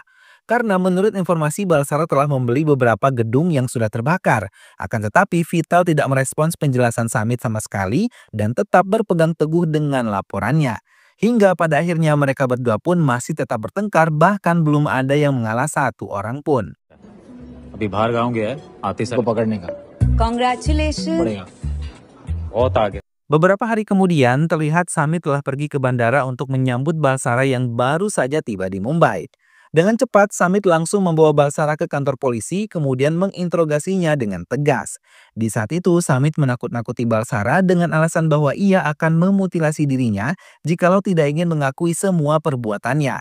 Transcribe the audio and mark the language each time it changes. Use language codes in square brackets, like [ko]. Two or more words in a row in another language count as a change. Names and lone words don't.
[id] Karena menurut informasi Balsara telah membeli beberapa gedung yang sudah terbakar. Akan tetapi Vital tidak merespons penjelasan Samit sama sekali dan tetap berpegang teguh dengan laporannya. Hingga pada akhirnya mereka berdua pun masih tetap bertengkar, bahkan belum ada yang mengalah satu orang pun. [hi] अभी बाहर गाँव गया है आते सर पकड़ने का [en] Congratulations. [hi] पड़ेगा बहुत आगे [id] Beberapa hari kemudian terlihat Samit telah pergi ke bandara untuk menyambut Balsara yang baru saja tiba di Mumbai. Dengan cepat, Samit langsung membawa Balsara ke kantor polisi, kemudian menginterogasinya dengan tegas. Di saat itu, Samit menakut-nakuti Balsara dengan alasan bahwa ia akan memutilasi dirinya jikalau tidak ingin mengakui semua perbuatannya.